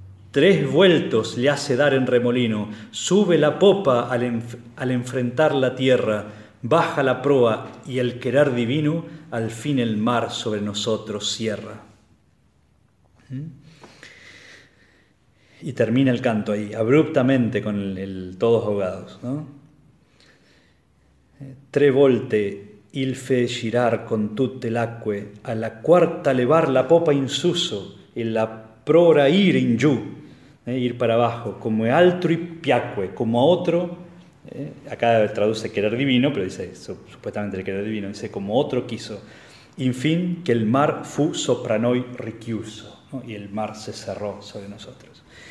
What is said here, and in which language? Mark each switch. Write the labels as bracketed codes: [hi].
[es] Tres vueltos le hace dar en remolino, sube la popa al enfrentar la tierra, baja la proa y el querer divino, al fin el mar sobre nosotros cierra. Y termina el canto ahí, abruptamente con el todos ahogados, ¿no? [it] Tre volte il fe girar con tutte l'acque, a la cuarta levar la popa in suso e la prora ir in giù. [es] Ir para abajo, [it] como altrui piacque, [es] como a otro, acá traduce querer divino, pero dice supuestamente el querer divino, dice como otro quiso, en fin, que el mar [it] fu sopra noi richiuso, [es] ¿no? Y el mar se cerró sobre nosotros.